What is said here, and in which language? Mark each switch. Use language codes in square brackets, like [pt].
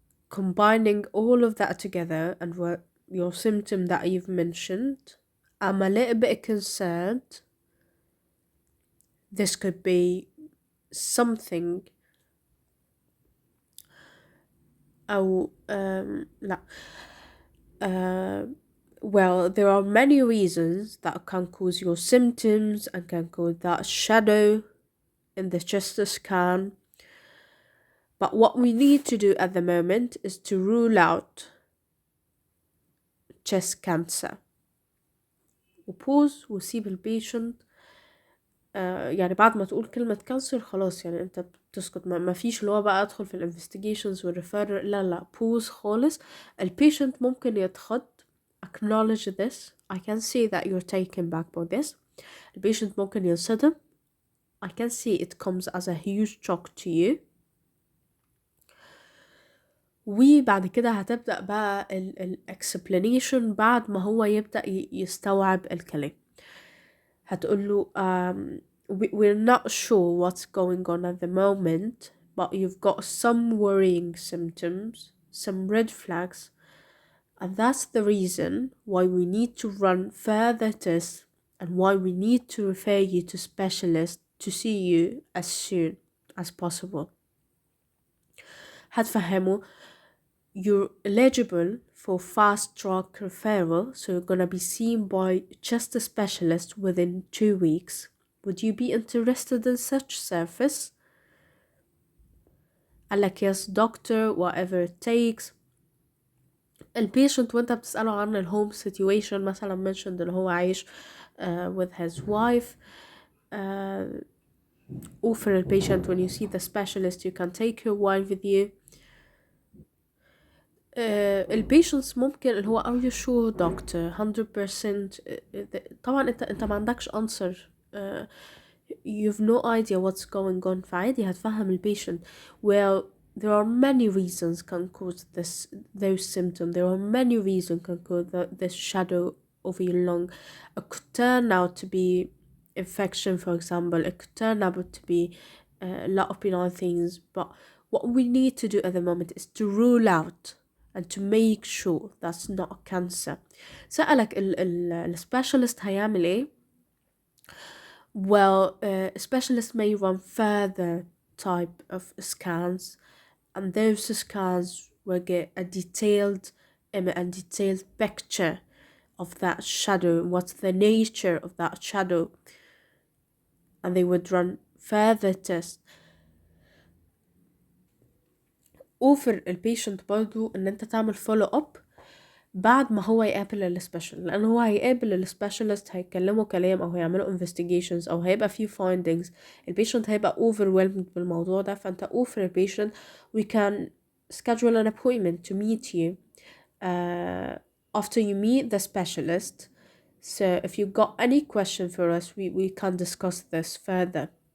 [en] Combining all of that together and what your symptom that you've mentioned, I'm a little bit concerned this could be something [ar] أو لا [en] well, there are many reasons that can cause your symptoms and can cause that shadow in the chest scan. But what we need to do at the moment is to rule out chest cancer. [ar] وبوز وسيب البيشنت يعني بعد ما تقول كلمة كانسر خلاص يعني انت بتسكت، ما فيش اللي هو بقى ادخل في الانفستيجيشنز والريفير، لا بوز خالص. البيشنت ممكن يتخض [en] acknowledge this. I can see that you're taken back by this. [ar] البيشنت ممكن ينصدم. [en] I can see it comes as a huge shock to you. [ar] وبعد كده هتبدأ بقى ال explanation بعد ما هو يبدأ يستوعب الكلام. هتقوله [en] we're not sure what's going on at the moment, but you've got some worrying symptoms, some red flags, and that's the reason why we need to run further tests and why we need to refer you to specialists to see you as soon as possible. [ar] هتفهمه [en] you're eligible for fast track referral, so you're gonna be seen by chest specialist within 2 weeks. Would you be interested in such service? [ar] قالك [en] yes doctor, whatever it takes. [ar] البيشنت وانت بتسأله عن الهوم situation مثلا mentioned اللي هو عايش [en] with his wife. offer the patient when you see the specialist you can take your wife with you. [ar] البيشنتس ممكن اللي هو [en] are you sure doctor 100%. [ar] طبعا انت ما عندكش answer. [en] you've no idea what's going on، [ar] فعادي هتفهم البيشنت. [en] well there are many reasons can cause those symptoms. there are many reasons can cause this shadow over your lung. It could turn out to be infection, for example. It could turn out to be a lot of benign things, but what we need to do at the moment is to rule out and to make sure that's not cancer. [ar] سألك السبيشالست هيعمل ايه؟ [en] well specialist may run further type of scans, and those scans will get a detailed picture of that shadow, what's the nature of that shadow, and they would run further tests. [ar] اوفر البيشنت برضو ان انت تعمل فولو اب بعد ما هو يقابل السبيشال، لان هو هيقابل السبيشالست هيكلموا كلام او هيعملوا انفستيجيشنز او هيبقى فيه فايندينجز. [en] البيشنت هيبقى overwhelmed بالموضوع ده، [ar] فانت اوفر البيشنت [en] we can schedule an appointment to meet you after you meet the specialist. So if you got any question for us, we can discuss this further.